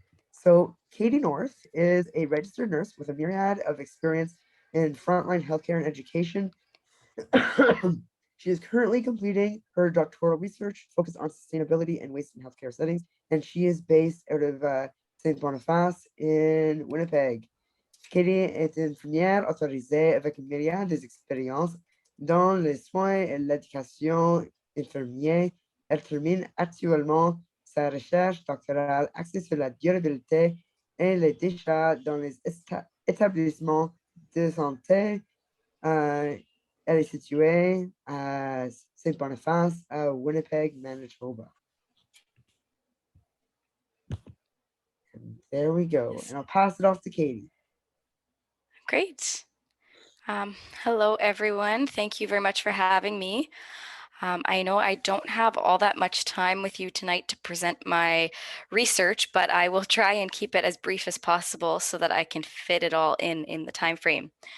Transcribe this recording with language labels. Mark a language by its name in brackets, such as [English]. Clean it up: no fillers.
[English] So Katie North is a registered nurse with a myriad of experience in frontline healthcare and education. She is currently completing her doctoral research focused on sustainability and waste in healthcare settings, and she is based out of Saint Boniface in Winnipeg. [French] Katie est infirmière autorisée avec une myriade d'expériences dans les soins et l'éducation infirmière. Elle termine actuellement sa recherche doctorale axée sur la durabilité et les déchets dans les établissements de santé. Elle est située à Saint Boniface, à Winnipeg, Manitoba. [English] And there we go. And I'll pass it off to Katie. Great. Hello, everyone. Thank you very much for having me. I know I don't have all that much time with you tonight to present my research, but I will try and keep it as brief as possible so that I can fit it all in the time frame.